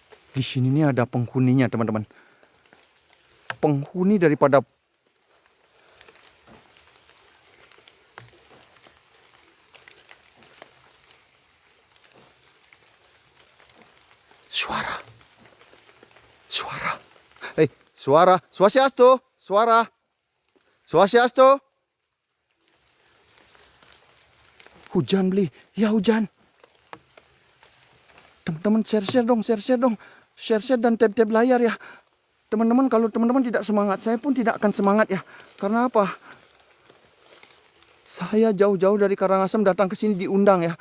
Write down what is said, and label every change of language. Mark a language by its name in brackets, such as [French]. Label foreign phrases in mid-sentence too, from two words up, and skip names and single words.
[Indonesian] Di sini nih ada penghuninya, teman-teman. Penghuni daripada suara. Suara. Suara. Swastiastu. Suara. Swastiastu. Hujan beli. Ya hujan. Teman-teman share-share dong. Share-share dan tap-tap layar ya. Teman-teman, kalau teman-teman tidak semangat, saya pun tidak akan semangat ya. Karena apa? Saya jauh-jauh dari Karangasem datang ke sini diundang ya.